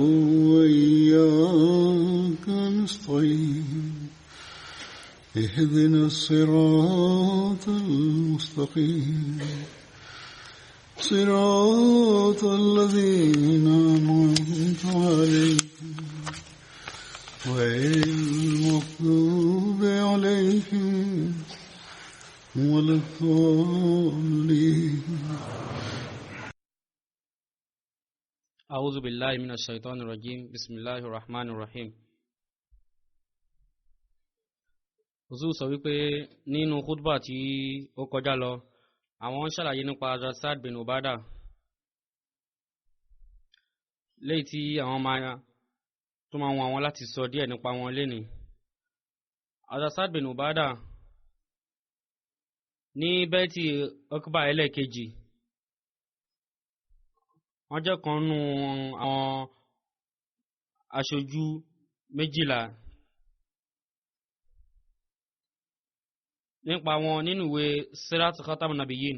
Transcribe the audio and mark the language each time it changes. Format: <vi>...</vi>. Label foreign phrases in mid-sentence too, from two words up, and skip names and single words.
<ar>وإياك نستعين اهدنا الصراط المستقيم صراط الذين أنعمت عليهم غير المغضوب عليهم ولا الضالين. أعوذ بالله من الشيطان الرجيم. بسم الله الرحمن الرحيم.</ar> <yo>Huzur sọ wípé nínú khutbah tí ó kọjá lọ àwọn ṣàlàyé nípa Saad bin Ubadah léyìí tí àwọn tó máa wọn àwọn láti sọ díẹ̀ nípa wọn lénìí. Saad bin Ubadah ní bẹ́ẹ̀tì ọkùbà ẹlẹ́ẹ̀kejì wọ́n jẹ́ kan nínú àwọn aṣojú 12 nípa wọn nínú ìwé Sirat Khatam Nabiyyin.</yo>